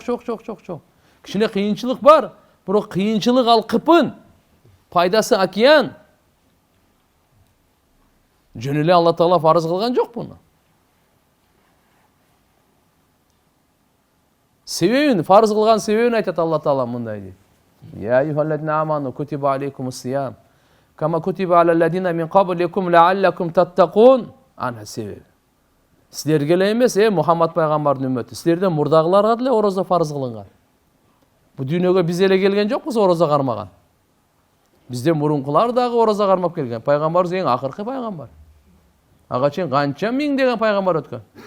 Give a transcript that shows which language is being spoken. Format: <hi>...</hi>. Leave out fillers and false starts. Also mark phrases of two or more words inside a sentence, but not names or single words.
<ky>Кичине кыйынчылык бар, бирок кыйынчылык ал кыпын. Пайдасы океан. Жөн эле Алла Таала фарыз кылган жок буну. Себебин, фарыз кылган себебин айтат Алла Таала мындай дейт.</ky> <ar>يا أيها الذين آمنوا كتب عليكم الصيام كما كتب على الذين من قبلكم لعلكم تتقون.</ar> <ky>Ана себеби. Силерге эле эмес, Мухаммад пайгамбардын үммөтү. Силерден мурдагыларга деле орозо фарыз кылынган. Бу дүйнөгө биз эле келген жокпуз орозо кармаган. Бизден мурункулар дагы орозо кармап келген. Пайгамбарыбыз эң акыркы пайгамбар. Ага чейин канча миңдеген пайгамбар өткөн.</ky>